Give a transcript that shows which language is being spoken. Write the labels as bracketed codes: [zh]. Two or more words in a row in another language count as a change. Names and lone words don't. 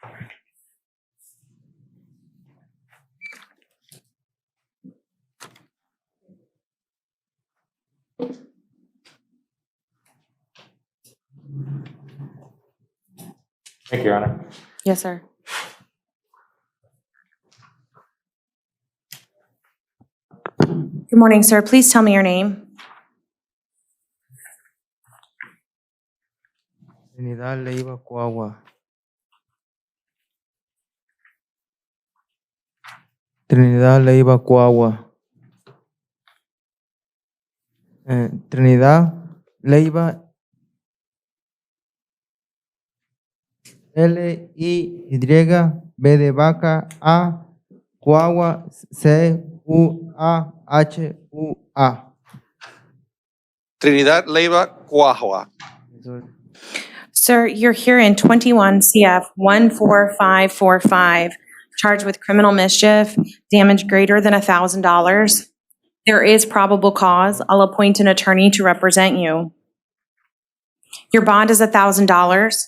[en] Thank you, Your Honor. Yes, sir. Good morning, sir. Please tell me your name. Trinidad Leiva Cuagua. Trinidad Leiva Cuagua. Trinidad Leiva L-I-Y-B [es] de vaca [en] A Cuagua C-U-A-H-U-A. Trinidad Leiva Cuajua. Sir, you're here in 21 CF 14545, charged with criminal mischief, damage greater than $1,000. There is probable cause. I'll appoint an attorney to represent you. Your bond is $1,000.